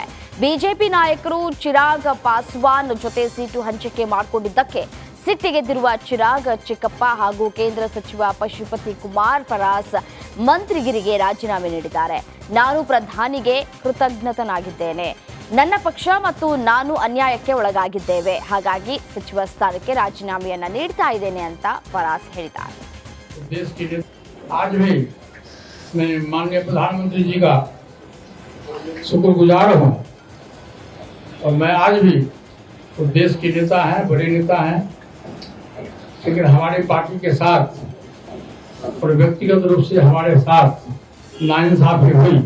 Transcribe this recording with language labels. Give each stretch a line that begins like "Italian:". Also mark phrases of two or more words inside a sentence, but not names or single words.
Kannada: ಬಿಜೆಪಿ ನಾಯಕರು ಚಿರಾಗ್ ಪಾಸ್ವಾನ್ ಜೊತೆ ಸೀಟು ಹಂಚಿಕೆ ಮಾಡಿಕೊಂಡಿದ್ದಕ್ಕೆ ಸಿಟ್ಟಿಗೆದ್ದಿರುವ ಚಿರಾಗ್ ಚಿಕ್ಕಪ್ಪ ಹಾಗೂ ಕೇಂದ್ರ ಸಚಿವ ಪಶುಪತಿ ಕುಮಾರ್ ಪರಾಸ್ ಮಂತ್ರಿಗಿರಿಗೆ ರಾಜೀನಾಮೆ ನೀಡಿದ್ದಾರೆ. ನಾನು ಪ್ರಧಾನಿಗೆ ಕೃತಜ್ಞತನಾಗಿದ್ದೇನೆ. ನನ್ನ ಪಕ್ಷ ಮತ್ತು ನಾನು ಅನ್ಯಾಯಕ್ಕೆ ಒಳಗಾಗಿದ್ದೇವೆ. ಹಾಗಾಗಿ ಸಚಿವ ಸ್ಥಾನಕ್ಕೆ ರಾಜೀನಾಮೆಯನ್ನ ನೀಡ್ತಾ ಇದ್ದೇನೆ ಅಂತ ಪರಾಸ್ ಹೇಳಿದ್ದಾರೆ.
Hindi: मैं माननीय प्रधानमंत्री जी का शुक्रगुजार हूँ और मैं आज भी तो देश के नेता हैं, बड़े नेता हैं, लेकिन हमारी पार्टी के साथ और व्यक्तिगत रूप से हमारे साथ नाइंसाफी हुई।